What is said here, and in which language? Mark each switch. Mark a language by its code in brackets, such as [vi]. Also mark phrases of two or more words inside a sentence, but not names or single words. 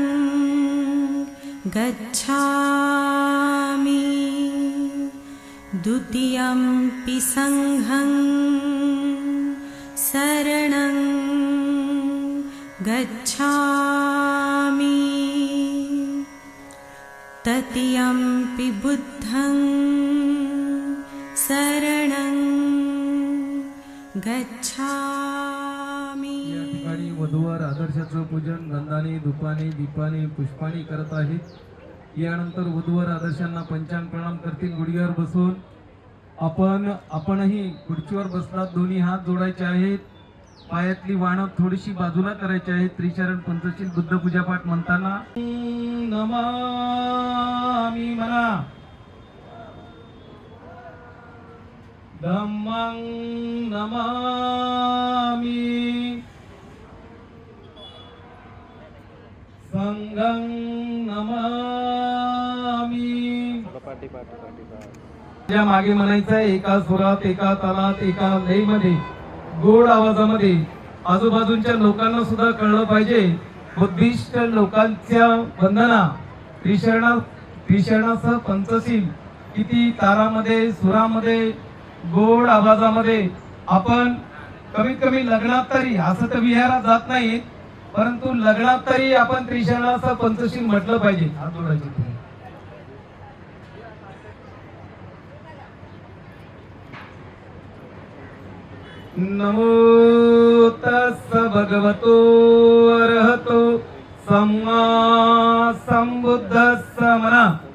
[pi] गच्छामि, द्वितीयंपि संघं शरणं गच्छामि, तृतीयंपि बुद्धं शरणं गच्छामि. [mr] या ठिकाणी वधूवर आदर्शाचं पूजन गंधाने धुपाने दीपाने पुष्पाने करत आहेत. यानंतर वधूवर आदर्शांना पंचांग प्रणाम करतील गुडघ्यावर बसून. आपणही खुर्चीवर बसलात, दोन्ही हात जोडायचे आहेत, पायातली वाणं थोडीशी बाजूला करायची आहे. त्रिचरण पंचशील बुद्ध पूजा पाठ म्हणताना नमामि म्हणा, [pi] धम्मं नमामि, संघं नमामि. [mr] त्या मागे म्हणायचं आहे एका सुरात, एका तालात, एका लयमध्ये, गोड आवाजामध्ये. आजूबाजूच्या लोकांना सुद्धा कळलं पाहिजे बुद्धिस्ट लोकांच्या वंदना त्रिशरणासह पंचशील किती तारामध्ये सुरामध्ये गोड आवाजामध्ये आपण कमीत कमी लग्नात तरी, असं तर विहारात जात नाही, परंतु लग्नात तरी आपण त्रिशरणाचं पंचशील म्हटलं पाहिजे. हात जोडायचे तुम्ही. [pi] नमो तस्स भगवतो अरहतो सम्मा संबुद्धस्स म्हणा.